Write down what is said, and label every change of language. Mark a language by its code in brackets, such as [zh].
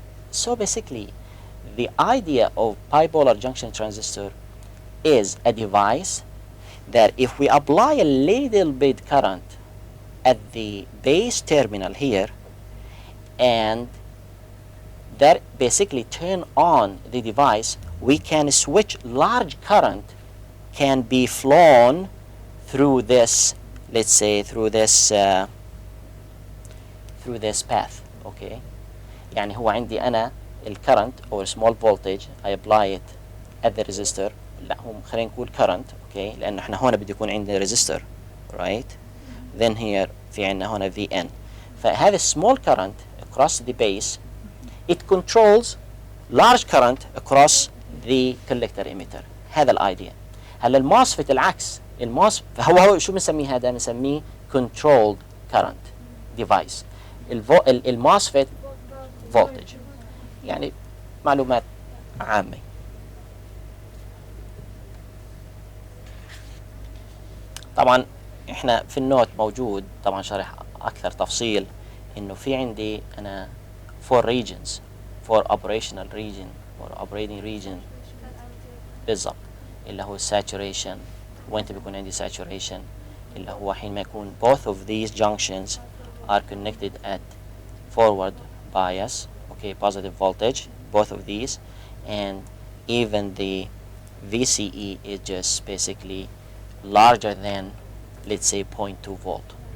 [en] So basically, the idea of bipolar junction transistor is a device that if we apply a little bit current at the base terminal here, and that basically turn on the device, we can switch large current can be flown through this, let's say through this path. Okay, [ar] يعني هو عندي أنا الكرنت [en] or small voltage I apply it at the resistor. [ar] لا هو خلينا نقول current. Okay, لأنه احنا هون بده يكون عندنا resistor, right? [en] Then here [ar] في عندنا هون [en] VN. فهذا small current across the base, it controls large current across the collector emitter. [ar] هذا الايديا. هلا الموسفيت العكس، الموس هو شو بنسميه هذا؟ بنسميه [en] controlled current device. [ar] الموسفيت voltage، يعني معلومات عامة. طبعا احنا في النوت موجود طبعا شرح اكثر تفصيل انه في عندي انا [en] four regions, four operational region or operating region [ar] بالضبط، اللي هو [en] saturation، [ar] وانت بيكون عندي [en] saturation [ar] اللي هو حينما يكون [en] both of these junctions are connected at forward bias, okay, positive voltage, both of these, and even the VCE is just basically larger than, let's say, 0.2 volt.